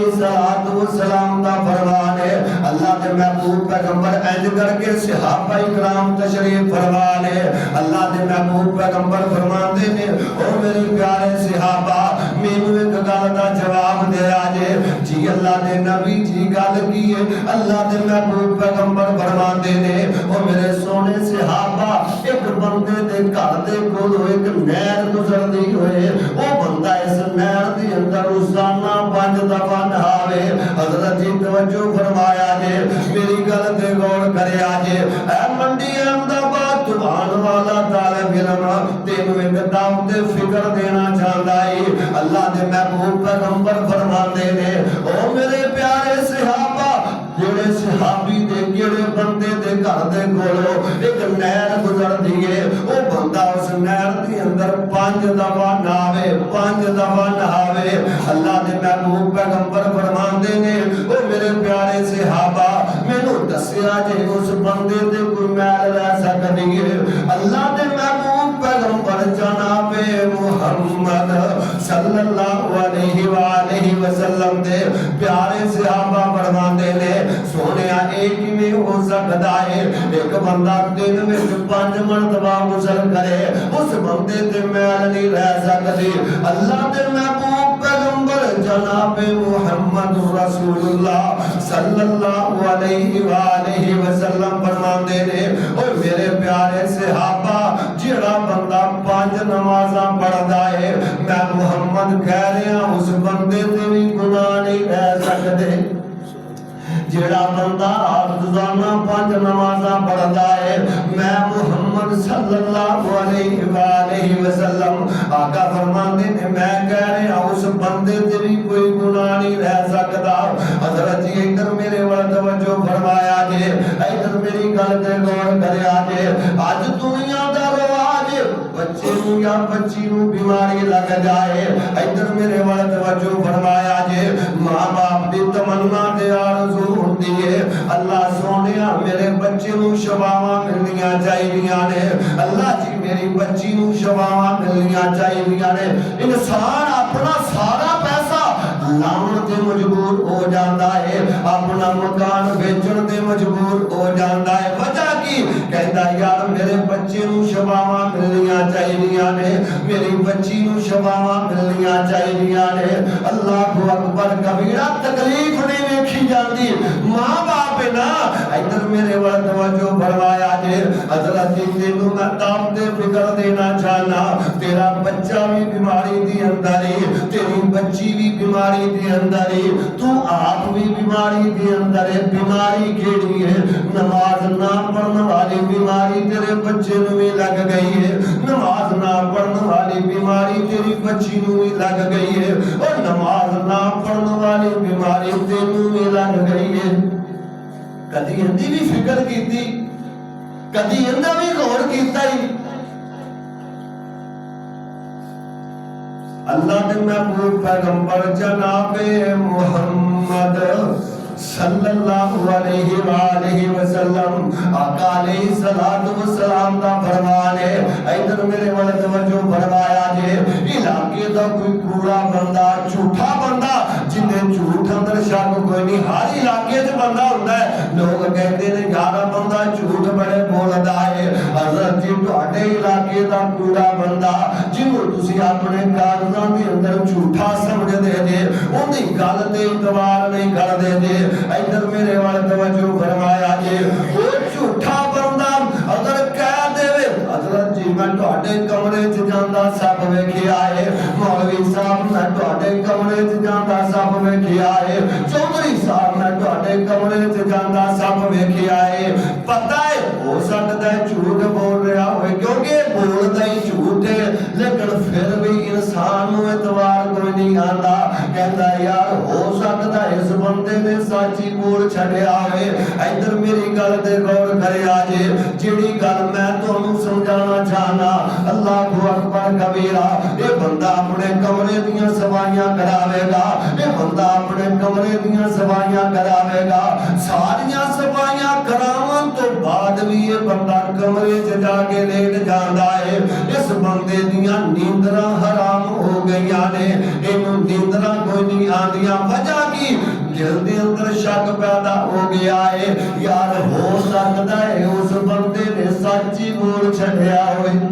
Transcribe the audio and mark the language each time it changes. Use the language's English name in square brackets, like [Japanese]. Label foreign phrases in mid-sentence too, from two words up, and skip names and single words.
[Punjabi] السلام دا فرمان ہے اللہ نے محبوب پیغمبر اینج کر کے صحابہ اکرام تشریف فرمان ہے اللہ نے محبوب پیغمبر فرمان دے نے او میرے پیارے صحابہ مینوں ایک گل دا جواب دے آجے جی اللہ نے نبی جی گل کی ہے اللہ نے محبوب پیغمبر فرمان دے نے او میرے سونے صحابہ ایک بندے دے گھر دے کولوں ایک نہر گزردی ہوئے وہ بندہ اس نہر دی اندر روزانہ 5 دفعہ نہاوے حضرت جی توجہ فرمایا جے میری گل تے غور کریا جے اے منڈی احمدآباد سبحان والا طالب علم تینوں ایک دعوت فکر [Urdu] دینا چاہتا ہے [Punjabi] اللہ دے محبوب پیغمبر فرماتے نے او میرے پیارے صحابہ جڑے صحابی دے جڑے بندے دے گھر دے کولوں ایک نہر گزر دیے او بندہ اس نہر دے اندر 5 دفعہ نہاوے 5 دفعہ نہاوے اللہ دے محبوب پیغمبر فرماندے نے او میرے پیارے صحابہ مینوں دسیا جے اس بندے تے کوئی میل رہ سکدی ہے اللہ دے محبوب پیغمبر جناب محمد [Arabic] صلی اللہ علیہ وآلہ وسلم [Punjabi] دے پیارے صحابہ فرماندے نے سونیا ایک میں [Urdu] ہو سکتا ہے ایک بندہ دن میں 5 مرتبہ غسل کرے [Punjabi] اس بندے تے میل نہیں رہ سکتی اللہ دے محبوب پیغمبر جناب محمد [Arabic] رسول اللہ صلی اللہ علیہ وآلہ وسلم [Punjabi] فرماندے نے اور میرے پیارے صحابہ جڑا بندہ 5 نمازاں پڑھدا ہے میں محمد کہہ رہا اس بندے تے بھی گناہ نہیں رہ سکتے جڑا بندہ روزانہ 5 نمازاں پڑھتا ہے میں محمد [Arabic] صلی اللہ علیہ وآلہ وسلم [Punjabi] آقا فرماندے نے میں کہہ رہا اس بندے تے بھی کوئی گناہ نہیں رہ سکتا حضرت جی ادھر میرے ول توجہ فرمایا جے ادھر میری گل تے غور کریا جے اج دنیا دا رواج بچے نوں یا بچی نوں بیماری لگ جائے ادھر میرے ول توجہ فرمایا جے ماں باپ دی تمنا تے آرزو ہوندی ہے اللہ سونیا میرے بچے نوں شفاواں ملنیاں چاہیدیاں نے اللہ جی میری بچی نوں شفاواں ملنیاں چاہیدیاں نے انسان اپنا سارا پیسہ لاؤن تے مجبور ہو جاندا ہے اپنا مکان بیچن تے مجبور ہو جاندا ہے وجہ کی کہندا یار میرے بچے نوں شفاواں ملنیاں چاہیدیاں نے میری بچی نوں شفاواں ملنیاں چاہیدیاں نے اللہ [Arabic] اکبر کبیرہ [Punjabi] تکلیف نہیں ویکھی جاندی ماں باپ نا ادھر میرے وال توجہ فرمایا جے حضرت تینوں میں تام دے فکر دینا چاہنا تیرا بچہ بھی بیماری دی اندر ہے تیری بچی بھی بیماری دی اندر ہے تو آپ بھی بیماری دی اندر ہے بیماری کیڑی ہے نماز نہ پڑھنے والی بیماری تیرے بچے نو بھی لگ گئی ہے نماز نہ پڑھنے والی بیماری تیری بچی نو بھی لگ گئی ہے اور نماز نہ پڑھنے والی بیماری تینوں بھی لگ گئی ہے کدی اندی بھی فکر کیتی کدی اندہ بھی غور کیتا ہی اللہ نے محبوب پیغمبر جناب محمد [Arabic] صلی اللہ علیہ وآلہ وسلم [Punjabi] آقا [Arabic] علیہ السلام [Punjabi] دا فرمان ہے ادھر میرے والے توجہ فرمایا جے علاقے دا کوئی کوڑا بندہ جھوٹا بندہ جنہیں جھوٹ اندر شک کوئی نہیں [Urdu] ہر علاقے سے بندہ ہوتا ہے لوگ کہتے ہیں [Punjabi] یارا بندہ جھوٹ بڑے بولدا ہے حضرت جی تواڈے علاقے دا کوڑا بندہ جنوں تسی اپنے کاغذاں دے اندر جھوٹا سمجھ دے جے اون دی گل تے اعتبار نہیں کر دے جے ادھر میرے والے توجہ فرمایا جے وہ جھوٹا بندہ اگر کہہ دے حضرت جی میں تواڈے کمرے چ جاندا سب ویکھیا ہے مولوی صاحب میں تواڈے کمرے چ جاندا سب ویکھیا ہے چودھری صاحب میں تواڈے کمرے چ جاندا سب ویکھیا ہے پتہ ہے ہو سکتا ہے جھوٹ بول رہا ہوئے کیونکہ بولدا ہی جھوٹ ہے لیکن پھر بھی انسان نو اعتبار کوئی نہیں آندا کہندا یار ہو سکتا ہے اس بندے نے سچی بول چھڈیا ہوئے ادھر میری گل تے غور کریا جے جیڑی گل میں تانوں سمجھانا چاہنا [Arabic] اللہ اکبر کبیرہ [Punjabi] اے بندہ اپنے کمرے دیاں صفائیاں کراوے گا اے بندہ اپنے کمرے دیاں صفائیاں کراوے گا ساریاں صفائیاں کراون تو بعد بھی یہ بندہ کمرے چ جا کے لیٹ جاندا ہے اس بندے دیاں نیندراں حرام ہو گئیاں نے اینوں نیندراں کوئی نہیں آندیاں وجہ کی دل دے اندر شک پیدا ہو گیا ہے یار ہو سکتا ہے اس بندے نے سچی بول چھڈیا ہوئے